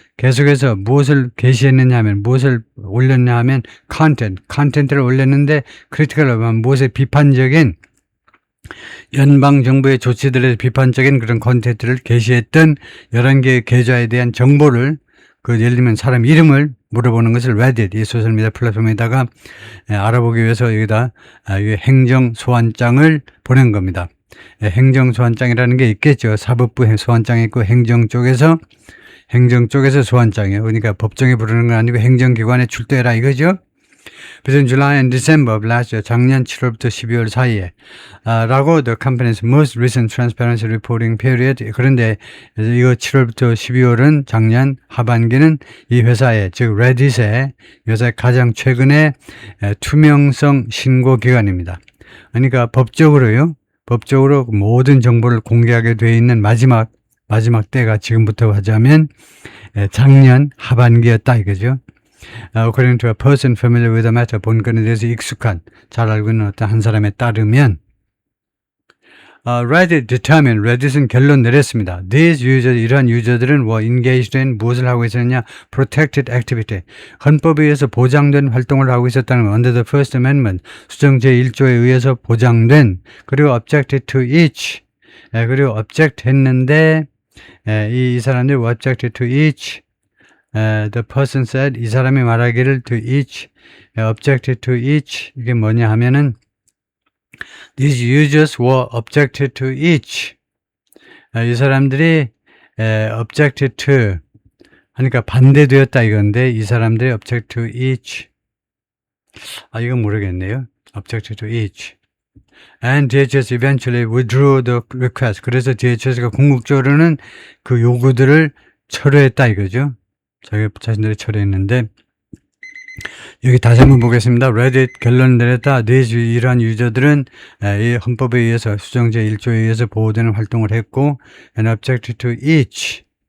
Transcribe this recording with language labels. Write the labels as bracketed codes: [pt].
[ko] 계속해서 무엇을 게시했느냐 하면 무엇을 올렸냐 하면 컨텐츠를 올렸는데 크리티컬한 무엇에 비판적인 연방정부의 조치들에 비판적인 그런 콘텐츠를 게시했던 11개의 계좌에 대한 정보를 예를 들면 사람 이름을 물어보는 것을 Reddit, 이 소셜미디어 플랫폼에다가 알아보기 위해서 여기다 행정소환장을 보낸 겁니다. 행정소환장이라는 게 있겠죠. 사법부 소환장이 있고 행정 쪽에서 소환장이에요. 그러니까 법정에 부르는 건 아니고 행정기관에 출두해라 이거죠. [en] Between July and December of last year, [ko] 작년 7월부터 12월 사이에 라고 [en] the company's most recent transparency reporting period. [ko] 그런데 이거 7월부터 12월은 작년 하반기는 이 회사의 즉 Reddit의 회사의 가장 최근의 투명성 신고 기간입니다. 그러니까 법적으로 모든 정보를 공개하게 되어 있는 마지막 때가 지금부터 하자면 작년 하반기였다 이거죠. [en] According to a person familiar with the matter, [ko] 본건에 대해서 잘 알고 있는 어떤 한 사람에 따르면 Reddit은 결론 내렸습니다. [en] These users, [ko] 이러한 유저들은 [en] were engaged in [ko] 무엇을 하고 있었느냐? [en] Protected activity. [ko] 헌법에 의해서 보장된 활동을 하고 있었다는 것. [en] Under the First Amendment, [ko] 수정 제1조에 의해서 보장된, 그리고 [en] objected to each. [ko] 그리고 object 했는데, 이 사람들이 [en] objected to each. The person said, [ko] 이 사람이 말하기를 [en] to each, objected to each. [ko] 이게 뭐냐 하면은, [en] These users were objected to each. [ko] 이 사람들이 objected to 하니까 반대되었다 이건데 이 사람들이 [en] object to each. [ko] 이건 모르겠네요. [en] objected to each. And DHS eventually withdrew the request. [ko] 그래서 DHS가 궁극적으로는 그 요구들을 철회했다 이거죠. 자신들이 철회했는데 여기 다시 한번 보겠습니다. Reddit 결론 내렸다. 이러한 유저들은 이 헌법에 의해서 수정제 1조에 의해서 보호되는 활동을 했고 [en] and objected to each.